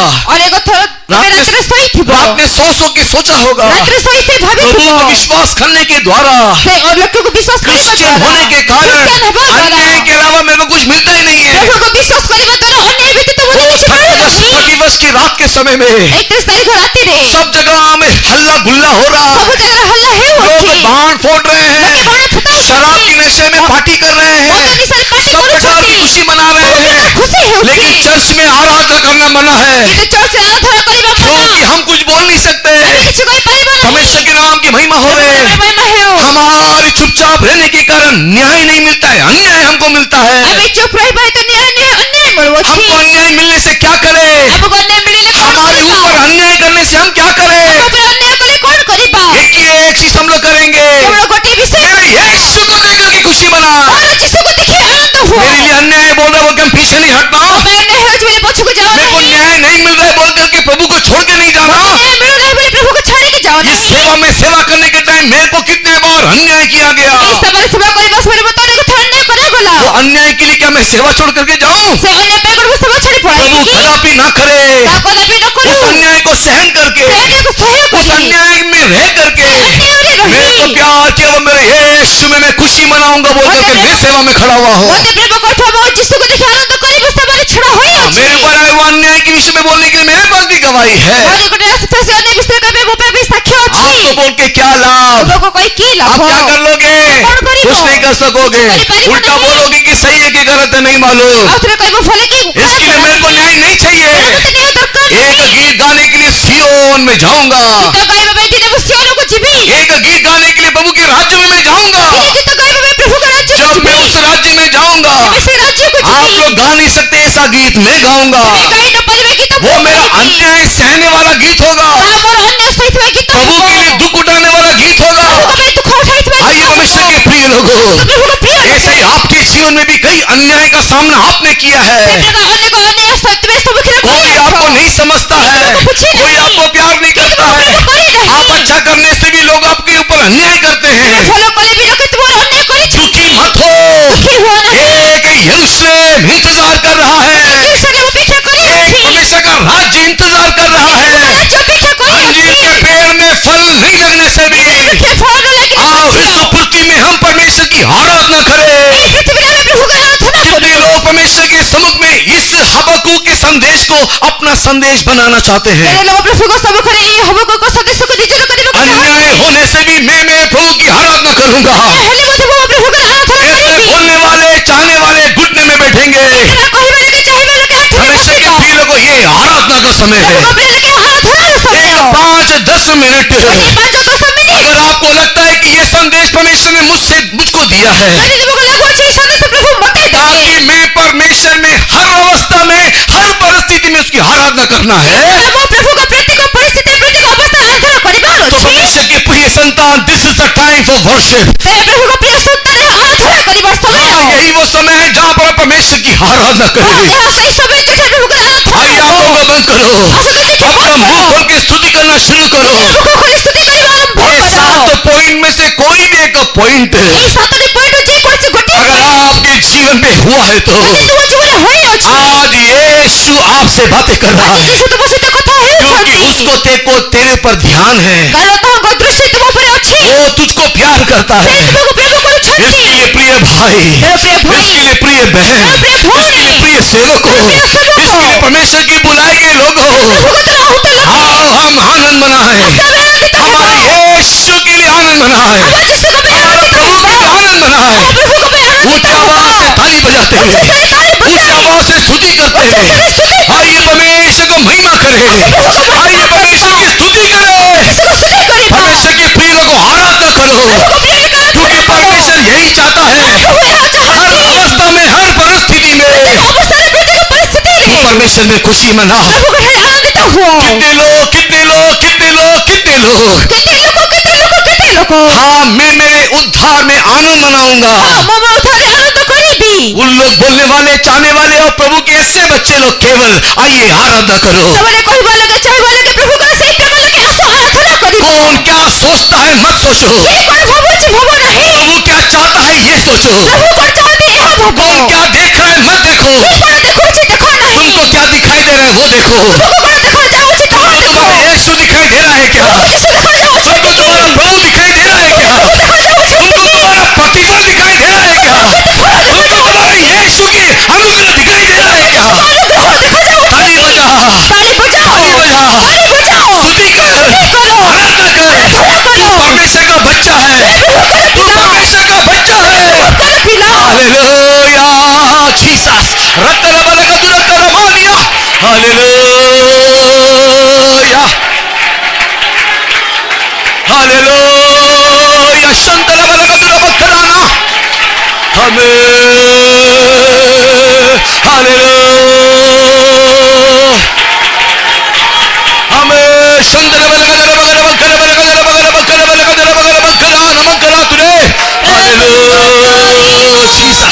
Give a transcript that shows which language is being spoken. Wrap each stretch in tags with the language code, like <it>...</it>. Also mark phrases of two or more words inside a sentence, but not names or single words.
<or>ଅନେକ ଥର ତୁମେ ରାତିରେ ଶୋଇଥିବ।</or> <hi>रात में सो के सोचा होगा,</hi> <or>ରାତିରେ ଶୋଇ ଶୋଇ</or> <hi>प्रभु</hi> <or>ଭାବିଥିବ।</or> <hi>को विश्वास करने के द्वारा,</hi> <or>ସେ ଲକ୍ଷ୍ୟକୁ ବିଶ୍ୱାସ କରିବା</or> <hi>क्रिश्चियन</hi> <or>ଦ୍ୱାରା,</or> <hi>होने के कारण</hi> <or>ଖ୍ରୀଷ୍ଟିଆନ ହେବା ଦ୍ୱାରା,</or> <hi>अन्याय के अलावा मेरे को कुछ मिलता ही नहीं है।</hi> <or>ପ୍ରଭୁଙ୍କୁ ବିଶ୍ୱାସ କରିବା ଦ୍ୱାରା ଅନ୍ୟାୟ ବ୍ୟତୀତ ମୋତେ କିଛି ମିଳୁନାହିଁ।</or> <hi>31 की रात के समय में</hi> <or>31 ତାରିଖ ରାତିରେ</or> <hi>सब जगह में हल्ला गुल्ला हो रहा</hi> <or>ସବୁ</or> <hi>है,</hi> <or>ଜାଗାରେ ହଲ୍ଲା</or> <hi>लोग</hi> <or>ହେଉଅଛି।</or> <hi>बाण फोड़ रहे</hi> <or>ଲୋକେ</or> <hi>हैं,</hi> <or>ବାଣ ଫୁଟାଉଛନ୍ତି।</or> <hi>शराब की नशे में पार्टी कर रहे</hi> <or>ମଦ</or> <hi>हैं,</hi> <or>ନିଶାରେ ପାର୍ଟି</or> <hi>सब प्रकार की</hi> <or>କରୁଛନ୍ତି।</or> <hi>खुशी मना रहे हैं।</hi> <or>ଖୁସି</or> <hi>लेकिन</hi> <or>ହେଉଛି।</or> <hi>चर्च में आराधना करना मना है,</hi> <or>କିନ୍ତୁ ଚର୍ଚ୍ଚରେ ଆରାଧନା କରିବା</or> <hi>क्योंकि</hi> <or>ମନା।</or> <hi>हम कुछ बोल नहीं सकते।</hi> <or>ଆମେ କିଛି କହିପାରିବା ନାହିଁ।</or> <hi>परमेश्वर के नाम की महिमा हो रहे</hi> <or>ପ୍ରଭୁଙ୍କର ମହିମା ହେଉ।</or> <hi>हमारे चुपचाप रहने के कारण न्याय नहीं मिलता है, अन्याय हमको मिलता है।</hi> <or>ଆମେ ଚୁପ ରହିବା ହେତୁ ଅନ୍ୟାୟ ମିଳୁଅଛି।</or> <hi>हमको अन्याय मिलने से क्या करे?</hi> <or>ଆମକୁ ଅନ୍ୟାୟ ମିଳିଲେ କଣ</or> <hi>हमारे</hi> <or>କରିବା?</or> <hi>ऊपर अन्याय करने से हम क्या करें?</hi> <or>ଆମ ଉପରେ ଅନ୍ୟାୟ କଲେ କଣ କରିବା?</or> <hi>एक ही एक चीज हम लोग करेंगे,</hi> <or>କେବଳ ଗୋଟିଏ ବିଷୟ</or> <hi>मेरे यीशु को देखकर के खुशी मना।</hi> <or>ମୋର ଯୀଶୁକୁ ଦେଖି ଆନନ୍ଦ ହୁଅ।</or> <hi>मेरे लिए अन्याय बोल रहे बोल के हम पीछे नहीं हटना।</hi> <or>ମୋ ପାଇଁ ଅନ୍ୟାୟ ହେଉଛି ବୋଲି ପଛକୁ ଯାଅ</or> <hi>मेरे को</hi> <or>ନାହିଁ।</or> <hi>न्याय नहीं मिल रहा है बोल करके प्रभु को छोड़ के नहीं जाना।</hi> <or>ନ୍ୟାୟ ମିଳୁନାହିଁ ବୋଲି ପ୍ରଭୁକୁ ଛାଡ଼ିକି ଯାଅ</or> <hi>इस</hi> <or>ନାହିଁ।</or> <hi>सेवा में सेवा करने के टाइम मेरे को कितने बार अन्याय किया गया।</hi> <or>ଏହି ସେବାରେ ସେବା କରିବା ସମୟରେ ମୋତେ ଅନେକ ଥର ଅନ୍ୟାୟ କରାଗଲା।</or> <hi>वो अन्याय के लिए क्या मैं सेवा छोड़ करके जाऊं?</hi> <or>ସେ ଅନ୍ୟାୟ ପାଇଁ କ'ଣ ମୁଁ ସେବା ଛାଡ଼ି</or> <hi>प्रभु</hi> <or>ପଳାଇବି କି?</or> <hi>कदापि ना करे।</hi> <or>ତାହା କଦାପି ନ କରୁ।</or> <hi>उस अन्याय को सहन करके,</hi> <or>ସେ ଅନ୍ୟାୟକୁ ସହ୍ୟ</or> <hi>उस</hi> <or>କରି</or> <hi>अन्याय में रह करके</hi> <or>ଅନ୍ୟାୟରେ</or> <hi>मेरे को</hi> <or>ରହି</or> <hi>प्यार किया वो मेरे यीशु में मैं खुशी मनाऊंगा बोल करके मैं सेवा में खड़ा हुआ हूँ।</hi> <or>ମୋତେ ପ୍ରେମ କରୁଥିବା ମୋ ଯୀଶୁକୁ ଦେଖି ଆନନ୍ଦ କରି ମୁଁ ସେବାରେ ଛିଡ଼ା ହୋଇଅଛି।</or> <hi>मेरे ऊपर आए वो अन्याय के विषय में बोलने के लिए मेरे पास भी गवाही है।</hi> <or>ମୋ ନିକଟରେ ଆସିଥିବା ସେ ଅନ୍ୟ ବିଷୟରେ କହିବେ ମୋ ପାଇଁ ବି ସାକ୍ଷ୍ୟ ଅଛି।</or> <hi>आपको बोल के क्या लाभ?</hi> <or>ଲୋକକୁ କହି କି</or> <hi>आप</hi> <or>ଲାଭ?</or> <hi>क्या कर लोगे? कौन करेगा? कुछ नहीं कर सकोगे। कुछ करेगा उल्टा नहीं। बोलोगे कि सही है कि गलत है नहीं मालूम।</hi> <or>ଆଉ ଥରେ କହିବ ଭଲ କି</or> <hi>इसके लिए मेरे को न्याय नहीं चाहिए।</hi> <or>ମୋତେ ନ୍ୟାୟ ଦରକାର</or> <hi>एक</hi> <or>ନାହିଁ।</or> <hi>गीत गाने के लिए सियोन में जाऊंगा,</hi> <or>ଗୀତ ଗାଇବା ପାଇଁ ଦିନେ ମୁଁ ସିଓନକୁ ଯିବି,</or> <hi>एक गीत गाने के लिए प्रभु के राज्य में मैं जाऊंगा।</hi> <or>ଦିନେ ଗୀତ ଗାଇବା ପାଇଁ ପ୍ରଭୁଙ୍କ ରାଜ୍ୟକୁ</or> <hi>जब</hi> <or>ଯିବି,</or> <hi>मैं उस राज्य में जाऊंगा,</hi> <or>मैं ସେ ରାଜ୍ୟକୁ</or> <hi>आप</hi> <or>ଯିବି।</or> <hi>लोग गा नहीं सकते ऐसा गीत मैं गाऊंगा। मैं गाई न</hi> <or>ପାରିବେ ଗୀତ</or> <hi>वो</hi> <or>ମୁଁ</or> <hi>मेरा</hi> <or>ଗାଇବି।</or> <hi>अन्याय सहने वाला गीत होगा,</hi> <or>ତାହା ମୋର ଅନ୍ୟାୟ ସହିଥିବା ଗୀତ</or> <hi>प्रभु</hi> <or>ହେବ।</or> <hi>के लिए दुख उठाने वाला गीत होगा।</hi> <or>ପ୍ରଭୁଙ୍କ ପାଇଁ ଦୁଃଖ ଉଠାଇଥିବା</or> <hi>आइए</hi> <or>ଗୀତ</or> <hi>भविष्य</hi> <or>ହେବ।</or> <hi>के प्रिय लोगों,</hi> <or>ପ୍ରଭୁଙ୍କ ପ୍ରିୟ ଲୋକ।</or> <hi>ऐसे ही आपके जीवन में भी कई अन्याय का सामना आपने किया है।</hi> <or>ସେଠାକା ଅନେକ ଅନ୍ୟାୟ ସତ୍ତ୍ୱେ ସମ୍ମୁଖୀନ</or> <hi>कोई</hi> <or>କରିଅଛ।</or> <hi>आपको नहीं समझता है, कोई आपको प्यार नहीं करता है। आप अच्छा करने से भी लोग आपके ऊपर अन्याय करते हैं।</hi> <or>ଭଲ କଲେ ବି ଲୋକେ ତୁମର ଅନ୍ୟାୟ କରିଛନ୍ତି।</or> <hi>दुखी मत हो,</hi> <or>ଦୁଃଖୀ ହୁଅ ନାହିଁ।</or> <hi>एक यरूशलेम इंतजार कर रहा है,</hi> <or>ଯେରୁସାଲେମ ଅପେକ୍ଷା</or> <hi>एक</hi> <or>କରିଅଛି।</or> <hi>परमेश्वर का राज्य इंतजार कर रहा है।</hi> <or>ରାଜ୍ୟ ଅପେକ୍ଷା</or> <hi>अंजीर</hi> <or>କରିଅଛି।</or> <hi>के पेड़ में फल नहीं लगने से भी</hi> <or>ବୃକ୍ଷ ଫଳ ନ ଲାଗିଲେ</or> <hi>आओ</hi> <or>ମଧ୍ୟ</or> <hi>इस पृथ्वी में हम परमेश्वर की आराधना करें।</hi> <or>ଏହି ପୃଥିବୀରେ ଆମେ ପ୍ରଭୁଙ୍କ ଆରାଧନା</or> <hi>कितने</hi> <or>କରୁ।</or> <hi>लोग परमेश्वर के सम्मुख में इस हबक्कूक के संदेश को अपना संदेश बनाना चाहते हैं।</hi> <or>କେତେ ଲୋକ ପ୍ରଭୁଙ୍କ ସମ୍ମୁଖରେ ଏହି ହବକୁକ ସନ୍ଦେଶକୁ ନିଜର କରିବାକୁ</or> <hi>अन्याय</hi> <or>ଚାହାନ୍ତି।</or> <hi>होने से भी मैं प्रभु की आराधना करूंगा।</hi> <or>ହେଲେ ମଧ୍ୟ ମୁଁ ପ୍ରଭୁଙ୍କର ଆରାଧନା</or> <hi>ऐसे</hi> <or>କରିବି।</or> <hi>बोलने वाले चाहने वाले घुटने में बैठेंगे।</hi> <or>ଏହା କହିବା ଲୋକେ ଚାହିଁବା ଲୋକେ ହାତରେ</or> <hi>परमेश्वर के</hi> <or>ବସିବ।</or> <hi>प्रिय लोगों, ये आराधना का समय है।</hi> <or>ପ୍ରଭୁଙ୍କ ପ୍ରିୟ ଲୋକେ ଆରାଧନାର ସମୟ।</or> <hi>एक 5-10 मिनट</hi> <or>5-10 ମିନିଟ୍।</or> <hi>अगर आपको लगता है कि ये संदेश परमेश्वर ने मुझको दिया है,</hi> <or>ଯଦି ତୁମକୁ ଲାଗୁଅଛି ଏହି ସନ୍ଦେଶ ପ୍ରଭୁ ମୋତେ ଦେଲେ।</or> <hi>ताकि मैं परमेश्वर में हर अवस्था में हर परिस्थिति में उसकी आराधना करना है,</hi> <or>ମୁଁ ପ୍ରଭୁଙ୍କ ପ୍ରତ୍ୟେକ ପରିସ୍ଥିତି ପ୍ରତ୍ୟେକ ଅବସ୍ଥା ଆରାଧନା କରିବାର</or> <hi>तो</hi> <or>ଅଛି।</or> <hi>परमेश्वर के प्रिय संतान,</hi> <en>This is the time for worship.</en> <or>ତେବେ ପ୍ରଭୁଙ୍କ ପ୍ରିୟ ସନ୍ତାନ ଆରାଧନା କରିବାର ସମୟ।</or> <hi>यही वो समय है जहाँ पर आप परमेश्वर की आराधना करें।</hi> <or>ଏହା ସେହି ସମୟ ଯେଠାରେ ପ୍ରଭୁଙ୍କର ଆରାଧନା</or> <hi>आइए</hi> <or>ହେବ।</or> <hi>आंखों को बंद करो,</hi> <or>ଆସନ୍ତୁ ଦେଖି</or> <hi>अपना</hi> <or>ବନ୍ଦ</or> <hi>मुंह</hi> <or>କର।</or> <hi>खोल के स्तुति करना शुरू करो।</hi> <or>ମୁଖ ଖୋଲି ସ୍ତୁତି କରିବା ଆରମ୍ଭ</or> <hi>ये</hi> <or>କର।</or> <hi>7 पॉइंट में से कोई भी एक पॉइंट</hi> <or>ଏହି 7ଟି ପଏଣ୍ଟ ଯେକୌଣସି ଗୋଟିଏ</or> <hi>अगर आपके जीवन में हुआ है तो</hi> <or>ଯଦି ତୁମ ଜୀବନରେ ହୋଇଅଛି,</or> <hi>आज यीशु आपसे बातें कर रहा</hi> <or>ଆଜି</or> <hi>है,</hi> <or>ଯୀଶୁ ତୁମ ସହିତ କଥା</or> <hi>क्योंकि</hi> <or>ହେଉଛନ୍ତି।</or> <hi>उसको तेरे पर ध्यान है।</hi> <or>କାରଣ ତାହାଙ୍କ ଦୃଷ୍ଟି ତୁମ ଉପରେ ଅଛି।</or> <hi>वो तुझको प्यार करता</hi> <or>ସେ</or> <hi>है।</hi> <or>ତୁମକୁ ପ୍ରେମ କରୁଛନ୍ତି।</or> <hi>इसके लिए प्रिय भाई, मेरे प्रिय भाई, इसके लिए प्रिय बहन, मेरे प्रिय भौणी, इसके लिए प्रिय सेवकों, प्रिय सेवकों, इसके लिए परमेश्वर की बुलाए गए लोगों,</hi> <or>ପ୍ରଭୁଙ୍କ ଦ୍ୱାରା ଆହୁତ ଲୋକ</or> <hi>आओ हम आनंद मनाएं।</hi> <or>ଆମେ ଆନନ୍ଦିତ</or> <hi>हमारे</hi> <or>ହେବା।</or> <hi>यीशु के लिए आनंद मनाएं,</hi> <or>ଆମ ଯୀଶୁଙ୍କ ପାଇଁ</or> <hi>हमारे</hi> <or>ଆନନ୍ଦିତ</or> <hi>प्रभु के</hi> <or>ହେବା।</or> <hi>लिए आनंद मनाएं।</hi> <or>ଆମ ପ୍ରଭୁଙ୍କ ପାଇଁ ଆନନ୍ଦିତ</or> <hi>ऊंची आवाज से</hi> <or>ହେବା।</or> <hi>ताली बजाते हुए, उच्च स्वर ताली ऊंची बजाएं। आवाज से स्तुति करते उच्च हैं। स्वर स्तुति करें। आइए परमेश्वर को महिमा करें, आइए परमेश्वर की स्तुति करें।</hi> <or>ଯୀଶୁଙ୍କ ସ୍ତୁତି କରିବା।</or> <hi>परमेश्वर के प्रिय लोगों को आराधना करो,</hi> <or>ପ୍ରଭୁଙ୍କ ପ୍ରିୟ ଲୋକ</or> <hi>क्योंकि</hi> <or>ଆରାଧନା କର।</or> <hi>परमेश्वर यही चाहता है।</hi> <or>ପ୍ରଭୁ ଏହା</or> <hi>हर</hi> <or>ଚାହାନ୍ତି।</or> <hi>अवस्था में, हर परिस्थिति में</hi> <or>ପ୍ରତ୍ୟେକ ଅବସ୍ଥାରେ ପ୍ରତ୍ୟେକ ପରିସ୍ଥିତିରେ</or> <hi>परमेश्वर में खुशी मनाओ।</hi> <or>ପ୍ରଭୁଙ୍କଠାରେ ଆନନ୍ଦିତ ହୁଅ।</or> <hi>कितने लोग, कितने लोग, कितने लोग, कितने लोग,</hi> <or>କେତେ ଲୋକ କେତେ ଲୋକ କେତେ ଲୋକ।</or> <hi>हाँ मैं मेरे उद्धार में आनंद मनाऊंगा।</hi> <or>ହଁ, ମୁଁ ମୋ ଉଦ୍ଧାରରେ ଆନନ୍ଦ କରିବି।</or> <hi>उन लोग बोलने वाले, चाहने वाले और प्रभु के ऐसे बच्चे लोग केवल आइए आराधना करो।</hi> <or>ସେମାନେ କହିବା ଲୋକେ ଚାହିଁବା ଲୋକେ ପ୍ରଭୁଙ୍କର ସେହି ପ୍ରେମ ଲୋକେ ଆସ ଆରାଧନା କରିବ।</or> <hi>कौन क्या सोचता है मत सोचो,</hi> <or>କିଏ କଣ ଭାବୁଛି ଭାବ ନାହିଁ।</or> <hi>प्रभु क्या चाहता है ये सोचो।</hi> <or>ପ୍ରଭୁ କଣ ଚାହାନ୍ତି ଏହା ଭାବ।</or> <hi>कौन क्या देख रहा है मत देखो,</hi> <or>କିଏ କଣ ଦେଖୁଛି ଦେଖ ନାହିଁ।</or> <hi>तुमको क्या दिखाई दे रहा है वो देखो।</hi> <or>ତୁମକୁ କଣ ଦେଖାଯାଉଛି ତାହା ଦେଖ।</or> <hi>तुम्हारा यीशु दिखाई दे रहा है क्या?</hi> <or>ଯୀଶୁ ଦେଖାଯାଉଛି</or> <hi>तुमको</hi> <or>କି?</or> <hi>तुम्हारा प्रभु दिखाई दे रहा है क्या?</hi> <or>ଦେଖାଯାଉଛି</or> <hi>तुमको</hi> <or>କି?</or> <hi>तुम्हारा प्रतिफल दिखाई दे रहा है क्या? तुमको तुम्हारे यीशु की अनुग्रह दिखाई दे रहा है क्या?</hi> <or>ଅନୁଗ୍ରହ ଦେଖାଯାଉଛି</or> <hi>ताली</hi> <or>କି?</or> <hi>बजा,</hi> <or>ତାଳି ବଜାଅ।</or> <hi>ताली बजा,</hi> <or>ତାଳି ବଜାଅ।</or> <hi>स्तुति कर,</hi> <or>କର।</or> <hi>आराधना कर।</hi> <or>ଆରାଧନା କର।</or> <hi>तू परमेश्वर का बच्चा है,</hi> <or>ପ୍ରଭୁଙ୍କର</or> <hi>तू</hi> <or>ପିଲା।</or> <hi>परमेश्वर का बच्चा है।</hi> <or>ପ୍ରଭୁଙ୍କର ପିଲା।</or> <hi>हालेलुया जीसस रत्तरबलकदुरकरमानिया हालेलुया हालेलुया शंतरबलकदुरबकराना हमें शंतरबलकदुरबकराना तुरे हालेलुया जीसस</hi>